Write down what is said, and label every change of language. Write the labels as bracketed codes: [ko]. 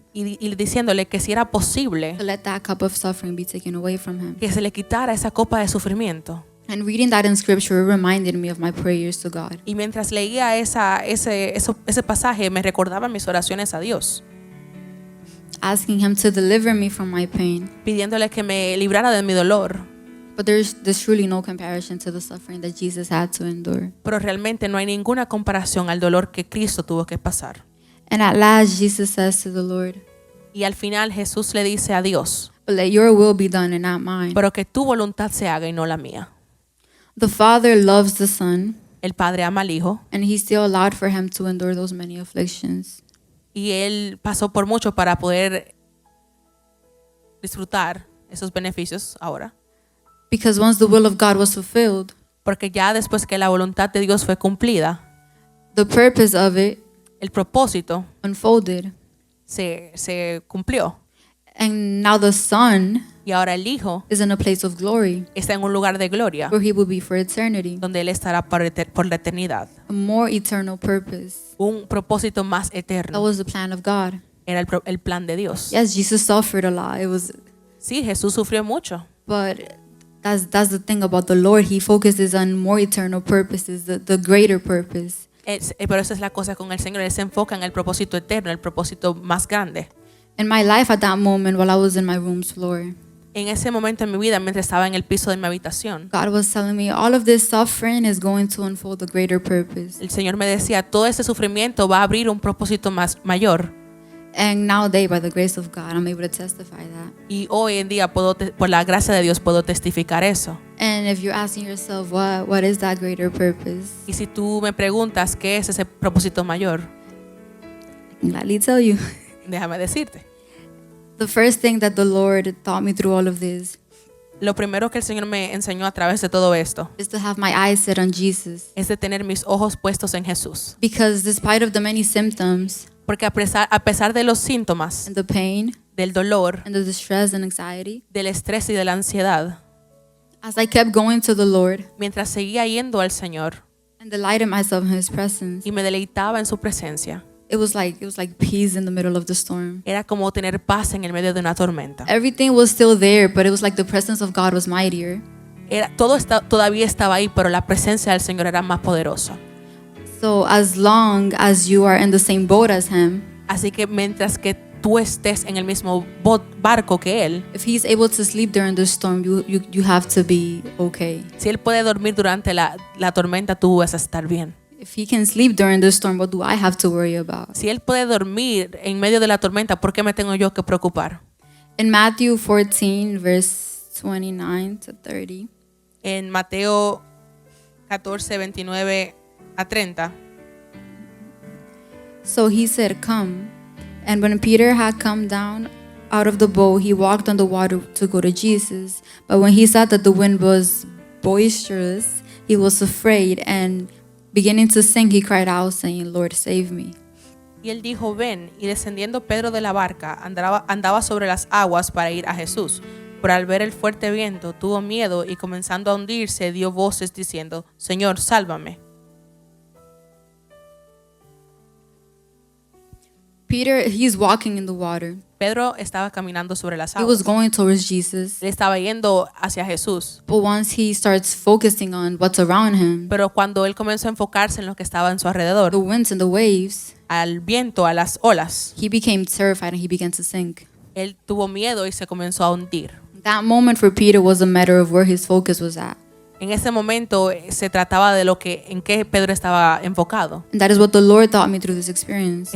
[es] y diciéndole que si era posible [en] to let that cup of suffering be taken away from him. [es] que se le quitara esa copa de sufrimiento. [en] And reading that in scripture reminded me of my prayers to God. [es] Y mientras leía ese pasaje me recordaba mis oraciones a Dios, [en] Asking him to deliver me from my pain. [es] pidiéndole que me librara de mi dolor. [en] But there's truly no comparison to the suffering that Jesus had to endure. [es] Pero realmente no hay ninguna comparación al dolor que Cristo tuvo que pasar. [en] And at last Jesus says to the Lord, [es] Y al final Jesús le dice a Dios, [en] but let your will be done and not mine. [es] pero que tu voluntad se haga y no la mía. [en] The Father loves the Son, [es] El Padre ama al Hijo [en] and he still allowed for him to endure those many afflictions. [es] y Él pasó por mucho para poder disfrutar esos beneficios ahora. [en] Because once the will of God was fulfilled, [es] Porque ya después que la voluntad de Dios fue cumplida, [en] the purpose of it [es] el propósito [en] unfolded. [es] se cumplió. [en] And now the Son [es] Y ahora el Hijo [en] is in a place of glory [es] está en un lugar de gloria [en] where he will be for eternity. [es] donde Él estará por la eternidad. [en] A more eternal purpose. [es] Un propósito más [en] That [es] eterno [en] was the plan of God. [es] era el plan de Dios. [en] Yes, Jesus suffered a lot. [es] Sí, Jesús sufrió mucho. [en] But that's the thing about the Lord. He focuses on more eternal purposes, the greater purpose. [es] Pero esa es la cosa con el Señor. Él se enfoca en el propósito eterno, el propósito más grande. [en] In my life at that moment, while I was in my room's floor, [es] En ese momento en mi vida, mientras estaba en el piso de mi habitación, [en] God was telling me all of this suffering is going to unfold a greater purpose. [es] el Señor me decía, todo ese sufrimiento va a abrir un propósito mayor. [en] And nowadays, by the grace of God, I'm able to testify that. [es] Y hoy en día, por la gracia de Dios, puedo testificar eso. [en] And if you're asking yourself, what is that greater purpose? [es] Y si tú me preguntas qué es ese propósito mayor, [en] I can gladly tell you. [es] déjame decirte. [en] The first thing that the Lord taught me through all of this [es] Lo primero que el Señor me enseñó a través de todo esto [en] is to have my eyes set on Jesus. [es] es de tener mis ojos puestos en Jesús. [en] Because despite of the many symptoms [es] Porque a pesar de los síntomas, [en] and the pain, [es] del dolor, [en] and the distress and anxiety. [es] del estrés y de la ansiedad, [en] As I kept going to the Lord [es] mientras seguía yendo al Señor [en] and delighted myself in His presence, [es] y me deleitaba en su presencia, [en] it was like peace in the middle of the storm. [es] era como tener paz en el medio de una tormenta. [en] Everything was still there, but it was like the presence of God was mightier. [es] Todavía estaba ahí, pero la presencia del Señor era más poderosa. [en] So as long as you are in the same boat as Him, [es] Así que mientras que tú estés en el mismo barco que Él, [en] if He's able to sleep during the storm, you have to be okay. [es] si Él puede dormir durante la tormenta, tú vas a estar bien. [en] If He can sleep during the storm, what do I have to worry about? [es] Si Él puede dormir en medio de la tormenta, ¿por qué me tengo yo que preocupar? [en] In Matthew 14, verse 29 to 30, [es] En Mateo 14, 29 a 30, [en] so He said, "Come." And when Peter had come down out of the boat, he walked on the water to go to Jesus. But when he saw that the wind was boisterous, he was afraid, and beginning to sink, he cried out, saying, "Lord, save me." [es] y Él dijo, ven, y descendiendo Pedro de la barca, andaba sobre las aguas para ir a Jesús. Pero al ver el fuerte viento, tuvo miedo y comenzando a hundirse, dio voces diciendo, Señor, sálvame. [en] Peter, he's walking in the water. [es] Pedro estaba caminando sobre las [en] He was [es] aguas. [en] going towards Jesus. [es] Él estaba yendo hacia Jesús. [en] But once he starts focusing on what's around him, [es] Pero cuando él comenzó a enfocarse en lo que estaba en su alrededor, [en] the winds and the waves, [es] al viento, a las olas, [en] he became terrified and he began to sink. [es] él tuvo miedo y se comenzó a hundir. [en] That moment for Peter was a matter of where his focus was at. [es] En ese momento se trataba de en qué Pedro estaba enfocado. [en] And that is what the Lord taught me through this experience.